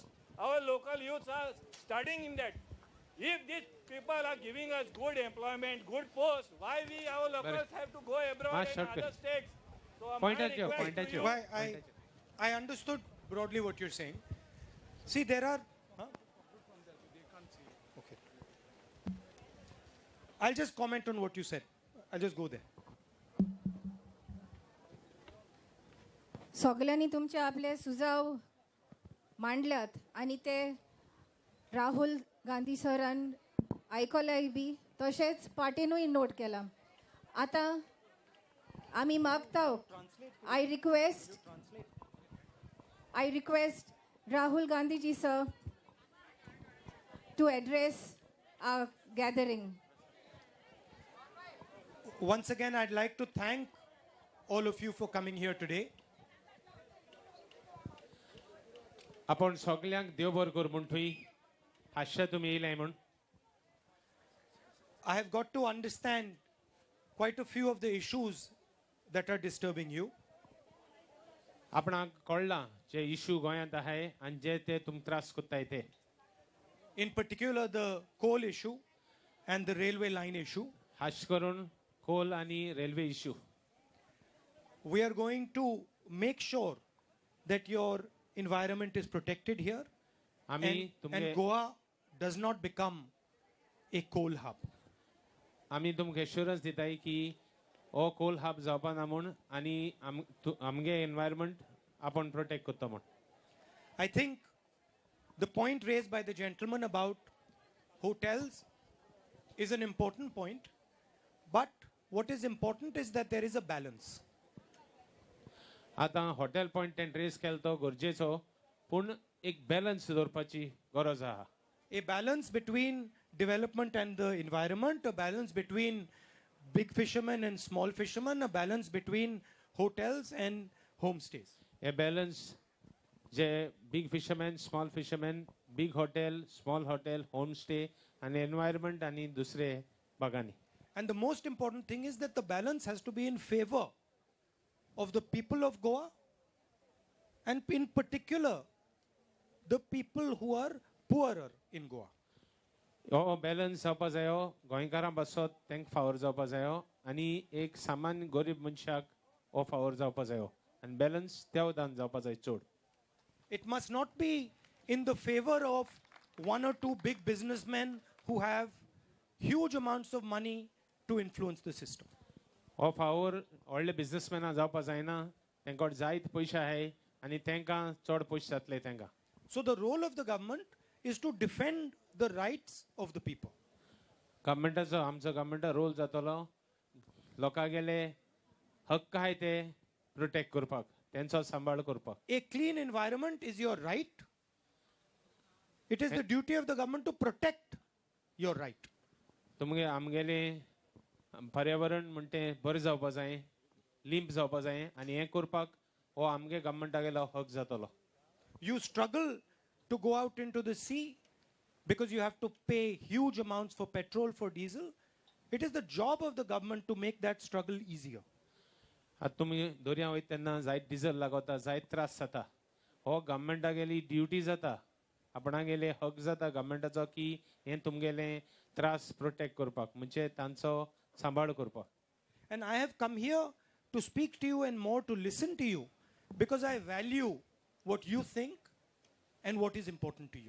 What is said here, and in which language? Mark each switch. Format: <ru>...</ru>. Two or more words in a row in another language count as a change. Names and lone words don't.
<en>Our local youths are studying in that. If these people are giving us good employment, good posts, why our locals have to go abroad in other states? So Point my at you, request point to at you. you- I understood broadly what you're saying. See, there are. Okay. I'll just comment on what you said. I'll just go there.</en> <kok>सगळ्यांनी तुमचे आपले सुझाव मांडल्यात आणि ते राहुल गांधी सरान आयकल्याय बी तशेंच पार्टीनूय नोट केला. आता आमी मागता</kok> <en>I request राहुल गांधीजी सर to address our gathering. Once again, I'd like to thank all of you for coming here today.</en> <kok>आपण सगळ्यांक देव बरें करूं म्हूण थंय हास्य तुमी येयलाय म्हूण.</kok> <en>I have got to understand quite a few of the issues that are disturbing you.</en> <kok>आपणाक कळलां जे इश्यू गोंयांत आहाय आनी जे ते तुमकां त्रास कोत्ताय ते.</kok> <en>In particular, the coal issue and the railway line issue.</en> <kok>हाश करून कोल आनी रेल्वे इश्यू.</kok> <en>We are going to make sure that your environment is protected here and Goa does not become a coal hub.</en> <kok>आमी तुमकां एश्युरन्स दिताय की हो</kok> <en>coal hub</en> <kok>जावपा ना म्हूण आनी आमगे एनवायरमेंट आपण प्रोटेक्ट कोत्ता म्हूण.</kok> <en>I think the point raised by the gentleman about hotels is an important point, but what is important is that there is a balance.</en> <kok>आतां</kok> <en>hotel point</en> <kok>तें रेस केलो तो गरजेचो पूण एक बॅलन्स दवरपाची गरज आहा.</kok> <en>A balance between development and the environment, a balance between big fishermen and small fishermen, a balance between hotels and homestays.</en> <kok>हे बॅलन्स जे</kok> <en>big fisherman small fisherman big hotel small hotel home stay</en> <kok>आनी एनवायरमेंट आनी दुसरे बागांनी.</kok> <en>And the most important thing is that the balance has to be in favor of the people of Goa and in particular the people who are poorer in Goa.</en> <kok>हो बॅलन्स जावपा जायो गोंयकारां पासत तांकां फावर जावपा जायो आनी एक सामान्य गरीब मनशाक हो फावर जावपा जायो आनी बॅलन्स त्या उदान जावपा जाय चड.</kok> <en>It must not be in the favor of one or two big businessmen who have huge amounts of money to influence the system.</en> <kok>हो फावर व्हडले बिझनेसमॅनां जावपा जायना तांकां जायत पयशे आहाय आनी तांकां चड पयशे जातले तांकां.</kok> <en>So the role of the government is to defend the rights of the people.</en> <kok>गव्हर्मेंटाचो आमचो गव्हर्मेंटा रोल जातलो लोकांगेले हक्क आहाय ते प्रोटेक्ट करपाक त्यांचो सांबाळ करपाक.</kok> <en>A clean environment is your right. It is the duty of the government to protect your right.</en> <kok>तुमगे आमगेले पर्यावरण म्हणटे बरें जावपा जाय लिंप जावपा जाय आनी हें करपाक हो आमगे गव्हर्मेंटागेलो हक जातलो.</kok> <en>You struggle to go out into the sea because you have to pay huge amounts for petrol, for diesel. It is the job of the government to make that struggle easier.</en> <kok>आतां तुमी दर्या वयता तेन्ना जायत डिझल लागता, जायत त्रास जाता. हो गव्हर्मेंटागेली ड्युटी जाता, आपणागेले हक जाता गव्हर्मेंटाचो की हें तुमगेले त्रास प्रोटेक्ट करपाक, म्हणजे तांचो सांबाळ करपाक.</kok> <en>And I have come here to speak to you and more to listen to you because I value what you think and what is important to you.</en>